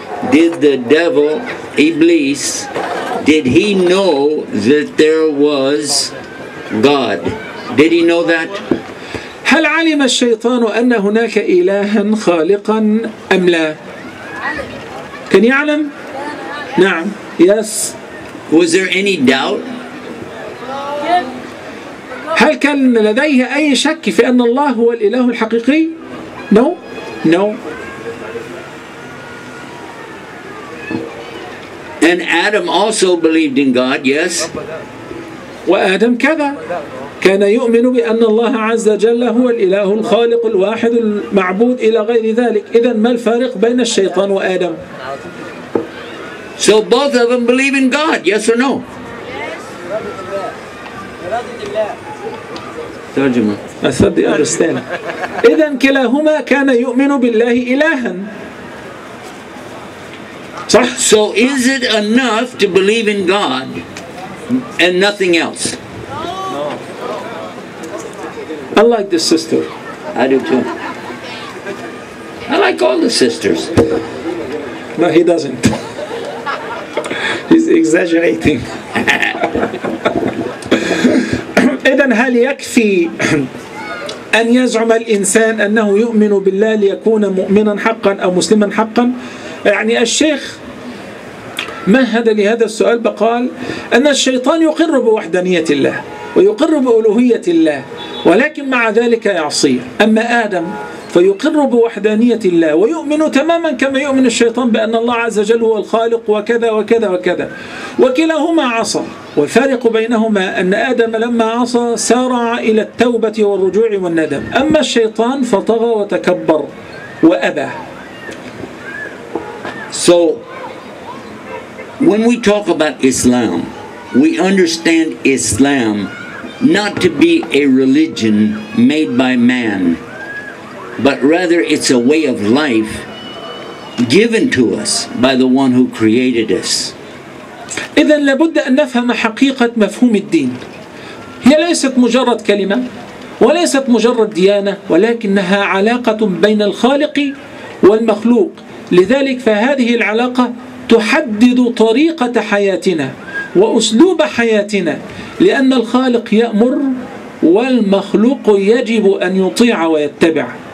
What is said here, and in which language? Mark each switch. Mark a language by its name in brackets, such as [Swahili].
[English] Did the devil, Iblis, did he know that there was God? Did he know that? [Arabic] هل علم الشيطان أن هناك إلها خالقا أم لا؟ كان يعلم؟ نعم. [English] Yes. Was there any doubt? [Arabic] هل كان لديه أي شك في أن الله هو الإله الحقيقي؟ [English] No. No. And Adam also believed in God, yes? [Arabic] وآدم كذا، كان يؤمن بأن الله عز وجل هو الإله الخالق الواحد المعبود إلى غير ذلك. إذن ما الفارق بين الشيطان وآدم؟ [English] So both of them believe in God, yes or no? [Arabic] ترجمة. [English] I thought they understand. [Arabic] إذن كلاهما كان يؤمن بالله إلها. صح؟ [English] So is it enough to believe in God and nothing else? I like this sister. I do too. I like all the sisters. No, he doesn't. He's exaggerating. [Arabic] إذن هل يكفي أن يزعم الإنسان أنه يؤمن بالله ليكون مؤمنا حقا أو مسلما حقا؟ يعني الشيخ مهد لهذا السؤال بقال أن الشيطان يقر بوحدانية الله ويقر بألوهية الله، ولكن مع ذلك يعصيه. أما آدم فيقر بوحدانية الله ويؤمن تماما كما يؤمن الشيطان بأن الله عز وجل هو الخالق وكذا وكذا وكذا، وكلاهما عصى. والفارق بينهما أن آدم لما عصى سارع إلى التوبة والرجوع والندم، أما الشيطان فطغى وتكبر وأبى. [English] So, when we talk about Islam, we understand Islam not to be a religion made by man, but rather it's a way of life given to us by the one who created us. [Arabic] إذن لابد أن نفهم حقيقة مفهوم الدين. هي ليست مجرد كلمة وليست مجرد ديانة، ولكنها علاقة بين الخالق والمخلوق. لذلك فهذه العلاقة تحدد طريقة حياتنا وأسلوب حياتنا، لأن الخالق يأمر والمخلوق يجب أن يطيع ويتبع.